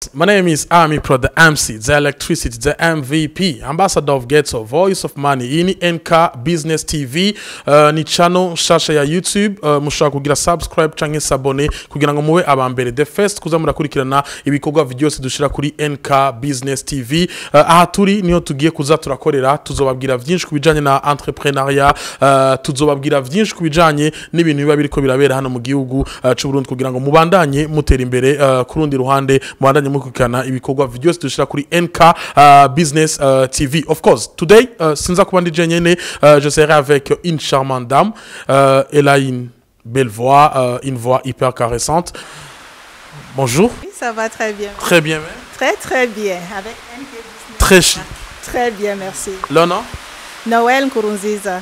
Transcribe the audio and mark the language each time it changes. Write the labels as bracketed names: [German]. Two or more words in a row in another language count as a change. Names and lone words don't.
[English] podcast. My name is Ami Pro, the MC, the electricity, the MVP, ambassador of Ghetto, voice of money. [Rundi] Iyi ni NK Business TV, ni channel nshasha ya YouTube. Mushobora kugira subscribe canke s'abone kugira ngo mube abambere. [English] The first [Rundi] kuza murakurikirana ibikorwa vyose dushira kuri NK Business TV. Aha turi niho tugiye kuza turakorera, tuzobabwira vyinshi kubijanye na entrepreneuria, tuzobabwira vyinshi kubijanye n'ibintu biba biriko birabera hano mu gihugu c'u Burundi kugira ngo mubandanye mutera imbere kurundi ruhande mubandanye mukurikirana ibikorwa vyose dushira kuri NK Business TV. [English] Of course, today [Rundi] sinza kuba ndi jenyene, [French] je serai avec une charmante dame. Elle a une belle voix, une voix hyper caressante. Bonjour. Oui, ça va très bien. Très bien même. Très très bien. Avec NK Business. Très chic. Très bien, merci. Le nom? Noël Nkurunziza.